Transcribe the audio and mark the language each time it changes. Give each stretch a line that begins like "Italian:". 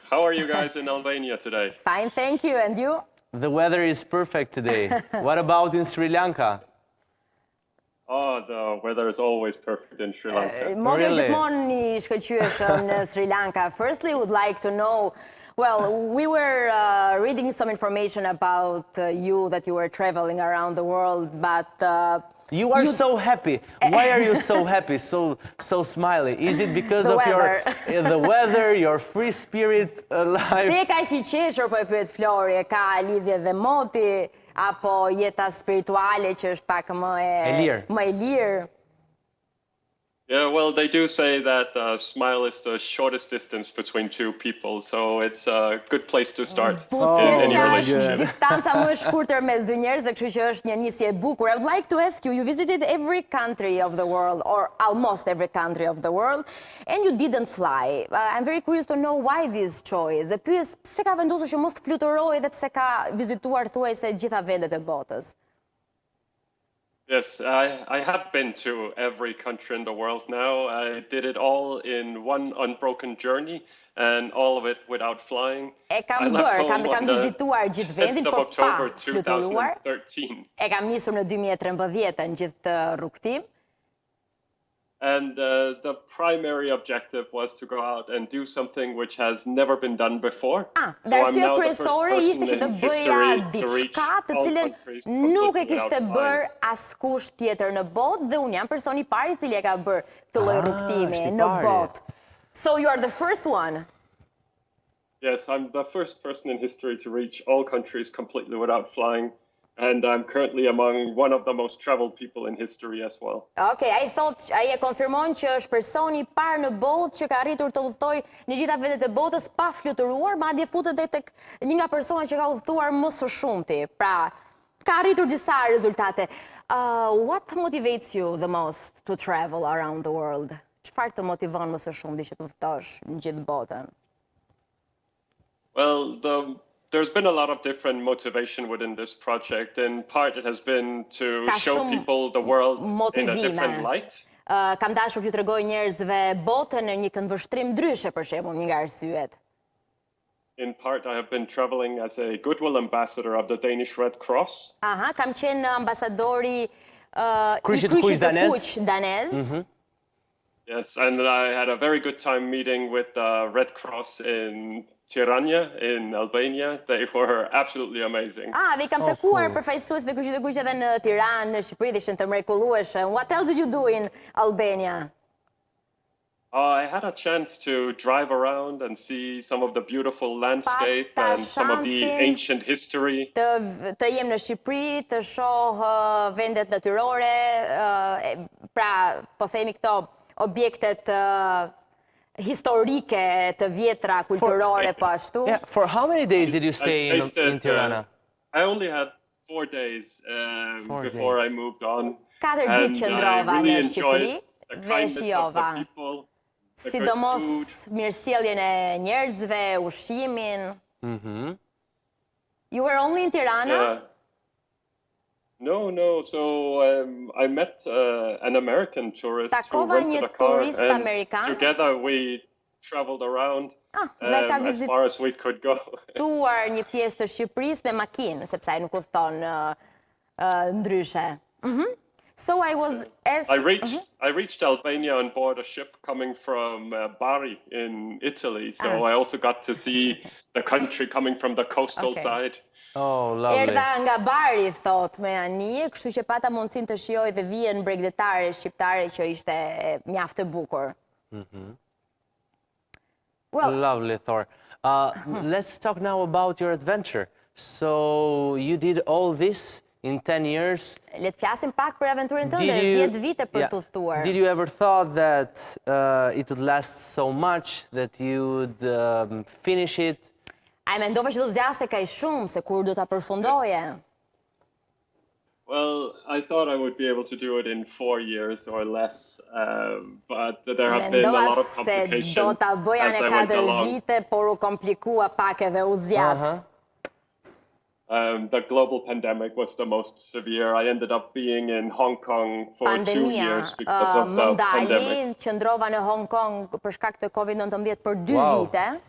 English: How are you guys in Albania today? Fine, thank you. And you? The weather is perfect today. What about in Sri Lanka? Oh, the weather is always perfect in Sri Lanka.
Albanian: Modern gjithmonë I shkëlqyeshëm në Sri Lanka.
English: Firstly, would like to know, well, we were reading some information about you, that you were traveling around the world, but... You are so happy. Why are you so happy, so smiley? Is it because of the weather, your free spirit life?
Albanian: Si e ka I qeshur, po e pyet Flori, e ka lidhje dhe moti, apo jeta spirituale që është pak më e lirë?
English: Yeah, well, they do say that smile is the shortest distance between two people, so it's a good place to start in any relationship.
Albanian: Distanca më e shkurtër mes dy njerëzve, kështu që është një nisje e bukur.
English: I would like to ask you, you visited every country of the world, or almost every country of the world, and you didn't fly. I'm very curious to know why this choice.
Albanian: E pyes, pse ka vendosur që mos të fluturojë dhe pse ka vizituar thuajse gjitha vendet e botës?
English: Yes, I have been to every country in the world now. I did it all in one unbroken journey, and all of it without flying.
Albanian: E kam bërë, kam vizituar gjithë vendin, po pa fluturuar. E kam nisur në 2013 gjithë rrugtim.
English: And the primary objective was to go out and do something which has never been done before.
Albanian: Dhe arsye kryesore ishte që të bëja diçka të cilën nuk e kishte bërë askush tjetër në botë dhe unë jam personi I pari I cili e ka bërë këtë lloj rrugtimi në botë.
English: So you are the first one. Yes, I'm the first person in history to reach all countries completely without flying. And I'm currently among one of the most traveled people in history as well.
Albanian: Okay, ai e konfirmon që është personi I parë në botë që ka arritur të udhëtojë në gjitha vendet e botës pa fluturuar, madje futet edhe tek një nga personat që ka udhëtuar më së shumti. Pra, ka arritur disa rezultate.
English: What motivates you the most to travel around the world?
Albanian: Çfarë të motivon më së shumti që të udhëtosh në gjithë botën?
English: Well, there's been a lot of different motivation within this project. In part, it has been to show people the world in a different light.
Albanian: Kam dashur t'ju tregoj njerëzve botën në një këndvështrim ndryshe, për shembull, një nga arsyet.
English: In part, I have been traveling as a goodwill ambassador of the Danish Red Cross.
Albanian: Kam qenë ambasadori I Kryqit kuq danez.
English: Yes, and I had a very good time meeting with the Red Cross in Tirana, in Albania. They were absolutely amazing.
Albanian: Dhe I kam takuar përfaqësuesit e Kryqit të Kuq edhe në Tiranë, në Shqipëri, dhe ishin të mrekullueshëm.
English: What else did you do in Albania? I had a chance to drive around and see some of the beautiful landscape and some of the ancient history.
Albanian: Të jem në Shqipëri, të shoh vendet natyrore, pra po themi këto objektet historike të vjetra, kulturore po ashtu.
English: For how many days did you stay in Tirana? I only had 4 days before I moved on.
Albanian: 4 ditë qëndrova në Shqipëri dhe shijova. Sidomos mirësjelljen e njerëzve, ushqimin.
English: You were only in Tirana? No. So I met an American tourist who rented a car, and together we traveled around as far as we could go.
Albanian: Tuar një pjesë të Shqipërisë me makinë, sepse ai nuk udhton ndryshe.
English: So I was I reached Albania on board a ship coming from Bari in Italy. So I also got to see the country coming from the coastal side. Oh, lovely.
Albanian: Erdha nga Bari, thot, me anije, kështu që pata mundësin të shijoj dhe vijen bregdetare shqiptare që ishte mjaft e bukur.
English: Well, lovely, Thor. Let's talk now about your adventure. So you did all this in 10 years.
Albanian: Le të flasim pak për aventurën tënde, 10 vite për të udhëtuar.
English: Did you ever thought that it would last so much, that you would finish it?
Albanian: A mendova që do zgjaste kaq shumë se kur do ta përfundoje?
English: Well, I thought I would be able to do it in 4 years or less, but there have been a lot of complications
Albanian: do ta bëja në 4 vite, por u komplikua pak edhe u zgjat.
English: The global pandemic was the most severe. I ended up being in Hong Kong for 2 years because of the pandemic.
Albanian: Pandemia, qëndrova në Hong Kong për shkak të COVID-19 për 2 vite.